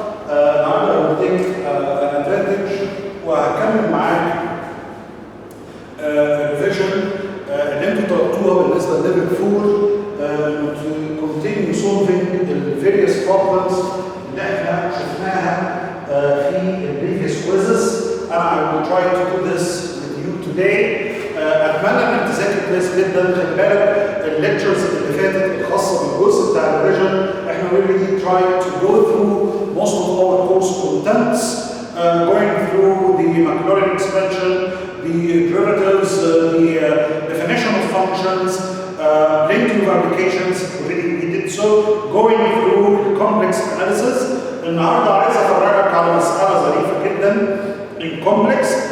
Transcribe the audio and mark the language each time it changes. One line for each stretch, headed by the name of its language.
Arabic: النهارده هنتيك الادفانتج وهكمل معاك الريفيجن اللي انتوا طلبتوها بالنسبه لليفل 4
English: to continue solving the various problems
Arabic: اللي احنا شفناها في
English: previous quizzes. I will try to do this with you today.
Arabic: اتمنى انك تذاكر كويس جدا. خلي بالك الليكتشرز اللي فاتت الخاصه بالجزء بتاع الريفيجن احنا
English: really try to go through most of our course contents, going through the Maclaurin expansion, the derivatives, the definition of functions, plenty of applications. Already we did so. Going through the complex analysis.
Arabic: النهارده عايز افرجك على مساله ظريفه جدا
English: in complex.